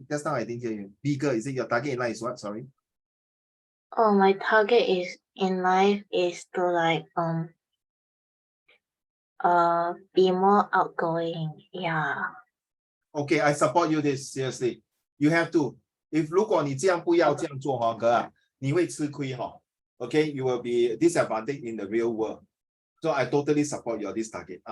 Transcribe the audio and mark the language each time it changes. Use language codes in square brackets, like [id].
[en] Just now I didn't hear you. Bigger. Is it your target in life is what? Sorry. Oh, my target in life is to be more outgoing. Yeah. Okay, I support you this seriously. You have to. If [zh] 如果你这样不要这样做哈，哥啊，你会吃亏哈。 [en] Okay, you will be disadvantaged in the real world. So I totally support your this target.